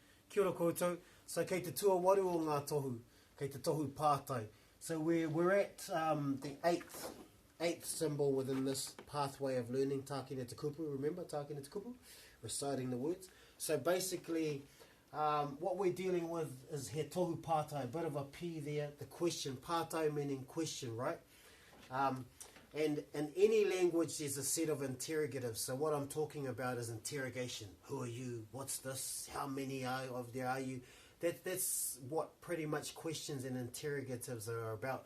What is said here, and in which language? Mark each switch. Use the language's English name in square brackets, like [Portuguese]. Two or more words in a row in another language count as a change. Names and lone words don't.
[Māori] Kia ora koutou. So kei te tua waru o ngā tohu, kei te tohu Pātai. [English] So we're at the eighth symbol within this pathway of learning, [Māori] Tākina te kupu, remember Tākina te kupu? [English] Reciting the words. So basically, what we're dealing with is [Māori] he tohu Pātai, [English] a bit of a P there, the question, Pātai meaning question, right? And in any language, there's a set of interrogatives. So what I'm talking about is interrogation. Who are you? What's this? How many of there are you? That's what pretty much questions and interrogatives are about.